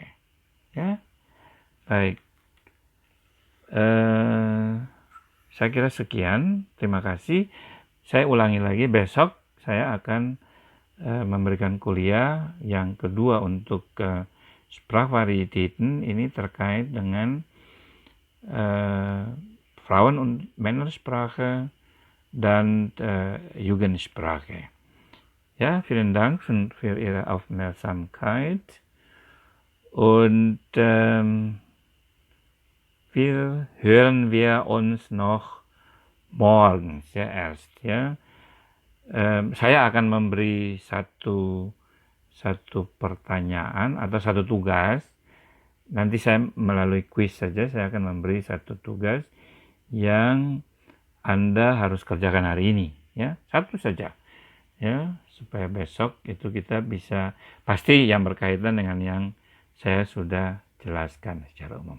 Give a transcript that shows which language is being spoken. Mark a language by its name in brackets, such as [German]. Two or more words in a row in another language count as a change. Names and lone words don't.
[Indonesian] Ya, baik. Saya kira sekian. Terima kasih. Saya ulangi lagi, besok saya akan memberikan kuliah yang kedua untuk Sprachvarietäten. Ini terkait dengan [German] Frauen- und Männersprache [Indonesian] dan Jugendsprache. [German] Ja, vielen Dank für Ihre Aufmerksamkeit und hören wir uns noch morgens ya erst ya. [Indonesian] Saya akan memberi satu pertanyaan atau satu tugas. Nanti saya melalui kuis saja, saya akan memberi satu tugas yang Anda harus kerjakan hari ini ya, satu saja ya, supaya besok itu kita bisa pasti yang berkaitan dengan yang saya sudah jelaskan secara umum.